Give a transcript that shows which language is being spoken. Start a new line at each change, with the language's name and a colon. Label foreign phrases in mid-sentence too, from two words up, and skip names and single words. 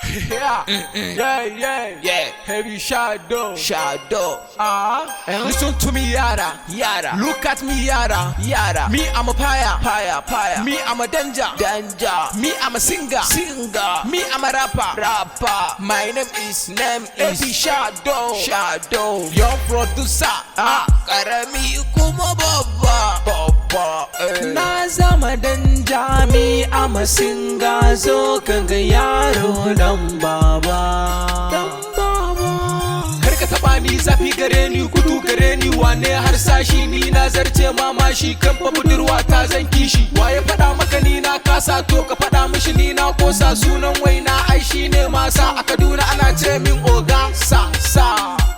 English: Yeah. Mm-mm. Yeah, yeah. Yeah. Heavy shadow. Shadow. Ah. Eh? Listen to me, yara. Yara. Look at me, yara. Yara. Me, I'm a fire. Fire, fire. Me, I'm a danger. Danger. Me, I'm a singer. Singer. Me, I'm a rapper. Rapper. My name is Name is Heavy Shadow. Shadow. Your producer.
Hausa: Ah. Karami kuma babba. Babba, eh. Na zama danja,
English: me, I'm a singer.
Hausa: Zo ka ga yaro dan baba. Dan baba. Kar ka taɓa ni, zafi gare ni, gudu gare ni, wane harsashi ni na zarce mamashi, kan fa budurwa ta zan kishi. Wa ya faɗa maka ni na kasa, to ka faɗa mishi ni na kosa, sunan waina ai shi ne masa, a Kaduna ana ce min oga, sa, sa.